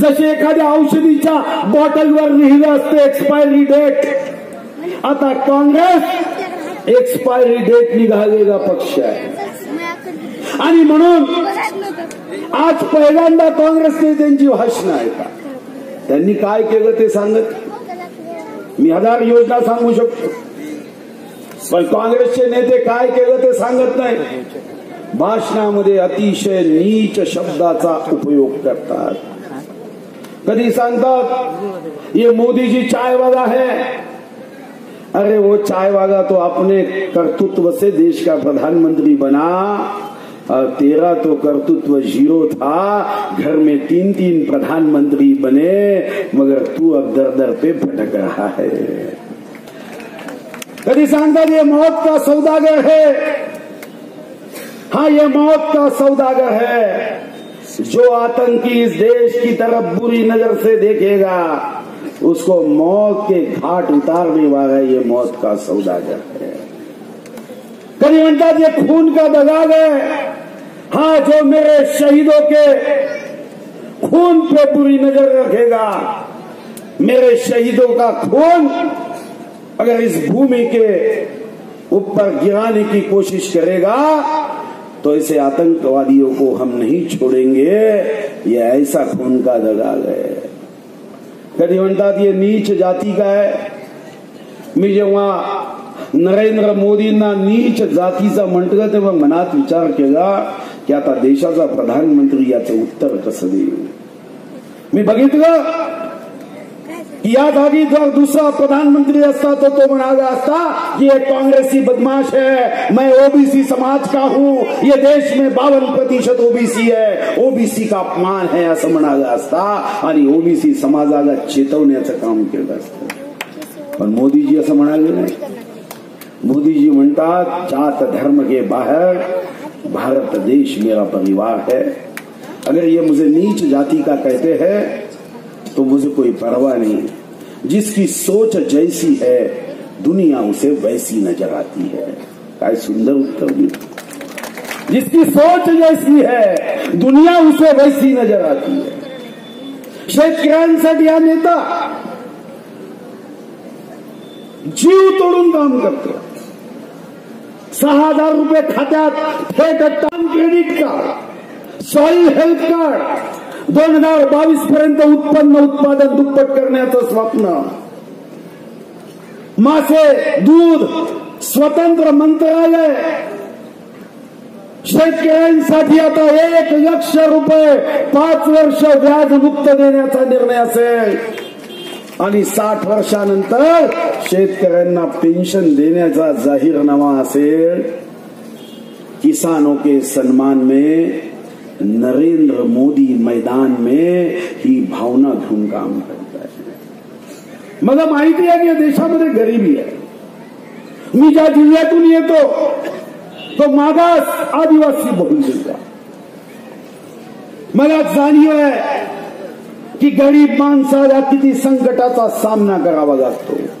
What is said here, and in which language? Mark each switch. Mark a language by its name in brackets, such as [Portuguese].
[Marathi] जसे एखाद्या औषधीच्या बॉटलवर लिहिलं असतं एक्सपायरी डेट, आता काँग्रेस एक्सपायरी डेट निघालेला पक्ष आहे आणि म्हणून आज पहिल्यांदा काँग्रेसने त्यांची भाषणं ऐका। त्यांनी काय केलं ते सांगत, मी 1000 योजना सांगू शकतो, पण काँग्रेसचे नेते काय केलं ते सांगत नाही। भाषणामध्ये अतिशय नीच शब्दाचा उपयोग करतात। [Hindi] कधी सांगतात ये मोदी जी चाय वाला है, अरे वो चाय वाला तो अपने कर्तृत्व से देश का प्रधानमंत्री बना और तेरा तो कर्तृत्व जीरो था। घर में 3-3 प्रधानमंत्री बने मगर तू अब दर दर पे भटक रहा है। कभी सांगतात ये मौत का सौदागर है। हाँ, ये मौत का सौदागर है। जो आतंकी इस देश की तरफ बुरी नजर से देखेगा उसको मौत के घाट उतारने वाला ये मौत का सौदागर है। कभी म्हणतात ये खून का दगाग है। हाँ, जो मेरे शहीदों के खून पे बुरी नजर रखेगा, मेरे शहीदों का खून अगर इस भूमि के ऊपर गिराने की कोशिश करेगा तो ऐसे आतंकवादियों को हम नहीं छोड़ेंगे। ये ऐसा खून का दगाग है। कधी म्हणतात ये नीच जाती का आहे। [Marathi] मी जेव्हा नरेंद्र मोदींना नीच जातीचा म्हटलं तेव्हा मनात विचार केला की आता देशाचा प्रधानमंत्री याचं उत्तर कसं देईल। मी बघितलं की या जागी जर दूसरा प्रधानमंत्री असता तो म्हणाला असता कि ये कांग्रेसी बदमाश है, मैं ओबीसी समाज का हूं, ये देश में 52% ओबीसी है, ओबीसी का अपमान है असं म्हणाला असता आणि ओबीसी समाजाला चेतवण्याचं काम केलं असतं। पण मोदीजी असं म्हणाले नाही। [Hindi] मोदीजी म्हणतात जात धर्म के बाहर भारत देश मेरा परिवार है। अगर ये मुझे नीच जाति का कहते हैं तो मुझे कोई परवाह नहीं। जिसकी सोच जैसी है दुनिया उसे वैसी नजर आती है। काय सुंदर उत्तर दिलं। जिसकी सोच जैसी है दुनिया उसे वैसी नजर आती है। [Marathi] शेतकऱ्यांसाठी हा नेता जीव तोडून काम करतो। 6,000 रुपये खात्यात थेट term credit card, soil health card, 2022 पर्यंत उत्पादन दुप्पट करण्याचं स्वप्न, मासे दूध स्वतंत्र मंत्रालय, शेतकऱ्यांसाठी आता 1 लाख रुपये 5 वर्ष व्याज मुक्त देण्याचा निर्णय असेल आणि 60 वर्षानंतर शेतकऱ्यांना पेन्शन देण्याचा जाहीरनामा असेल। [Hindi] किसानों के सम्मान में नरेंद्र मोदी मैदान में ही भावना घेऊन काम करता है। [Marathi] मला माहिती आहे की देशामध्ये गरिबी आहे। मी ज्या जिल्ह्यातून येतो तो मागास आदिवासी बहुल जिल्हा। मला जाणीव आहे की गरीब माणसाला किती संकटाचा सामना करावा लागतो।